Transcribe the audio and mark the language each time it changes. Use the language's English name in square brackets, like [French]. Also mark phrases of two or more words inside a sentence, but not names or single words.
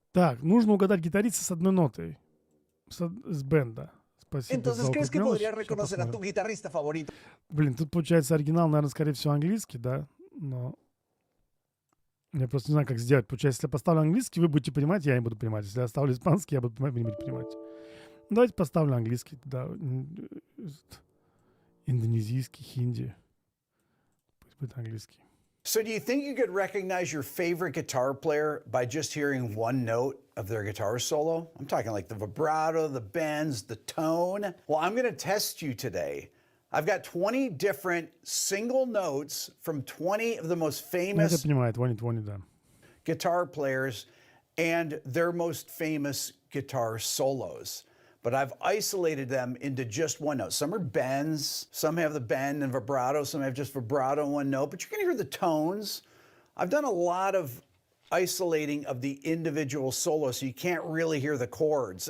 [Russian] Так, нужно угадать гитариста с одной нотой. С бенда. Спасибо [Spanish] Entonces, [Russian] за [Spanish] ¿crees que [Russian] укрепленность. [Spanish] podrías [Russian] Сейчас [Spanish] reconocer a tu [Russian] посмотрим. [Spanish] guitarrista favorito? [Russian] Блин, тут получается оригинал, наверное, скорее всего, английский, да? Но я просто не знаю, как сделать. Получается, если я поставлю английский, вы будете понимать, я не буду понимать. Если я оставлю испанский, я буду понимать, вы не будете понимать. Давайте поставлю английский, да. Индонезийский, хинди. Пусть будет английский. [English] So, do you think you could recognize your favorite guitar player by just hearing one note of their guitar solo? I'm talking like the vibrato, the bends, the tone. Well, I'm going to test you today. I've got 20 different single notes from 20 of the most [Russian] Ну, это [English] famous [Russian] понимаю, 2020, да. [English] guitar players and their most famous guitar solos. But I've isolated them into just one note. Some are bends, some have the bend and vibrato, some have just vibrato and one note, but you're gonna hear the tones. I've done a lot of isolating of the individual solos, so you can't really hear the chords.